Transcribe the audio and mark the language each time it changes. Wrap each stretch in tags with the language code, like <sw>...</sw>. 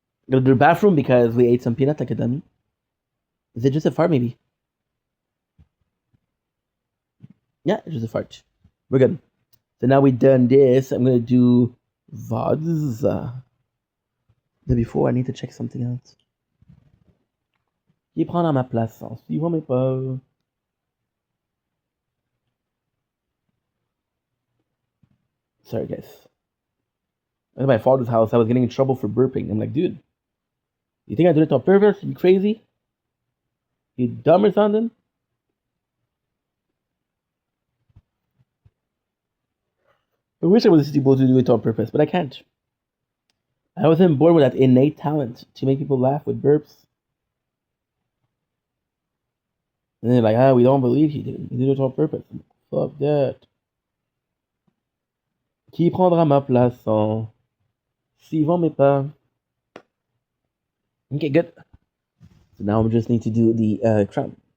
<en>Go to the bathroom because we ate some peanut like a dummy. Is it just a fart, maybe? Yeah, it's just a fart. We're good. So now we've done this. I'm going to do VODs. But before, I need to check something else.</en> <fr>Qui prendra ma place en suivant mes pas?</fr> <en>Sorry, guys. At my father's house, I was getting in trouble for burping. I'm like, dude, you think I did it on purpose? You crazy? You dumb or something? I wish I was able to do it on purpose, but I can't. I wasn't born with that innate talent to make people laugh with burps. And they're like, we don't believe you did. You did it on purpose. Fuck that.</en> <fr>Qui prendra ma place en suivant mes pas?</fr> <en>Okay, good. So now we just need to do the crown.</en>